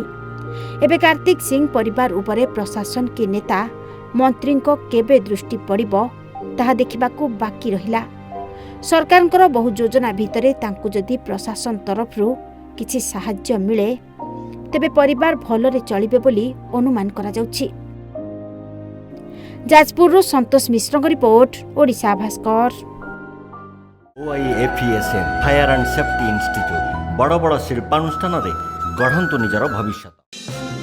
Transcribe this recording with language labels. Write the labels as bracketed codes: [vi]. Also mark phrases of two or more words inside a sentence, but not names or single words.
[or] ଏବେ କାର୍ତ୍ତିକ ସିଂ ପରିବାର ଉପରେ ପ୍ରଶାସନ କି ନେତା ମନ୍ତ୍ରୀଙ୍କ କେବେ ଦୃଷ୍ଟି ପଡ଼ିବ ତାହା ଦେଖିବାକୁ ବାକି ରହିଲା। ସରକାରଙ୍କର ବହୁ ଯୋଜନା ଭିତରେ ତାଙ୍କୁ ଯଦି ପ୍ରଶାସନ ତରଫରୁ କିଛି ସାହାଯ୍ୟ ମିଳେ ତେବେ ପରିବାର ଭଲରେ ଚଳିବେ ବୋଲି ଅନୁମାନ କରାଯାଉଛି। ଯାଜପୁରରୁ ସନ୍ତୋଷ ମିଶ୍ରଙ୍କ ରିପୋର୍ଟ, ଓଡ଼ିଶା ଭାସ୍କର। OIFESM फायर एंड सेफ्टी इंस्टीट्यूट ବଡ଼ ବଡ଼ ଶିଳ୍ପାନୁଷ୍ଠାନ ଗଢ଼ନ୍ତୁ ନିଜର ଭବିଷ୍ୟତ।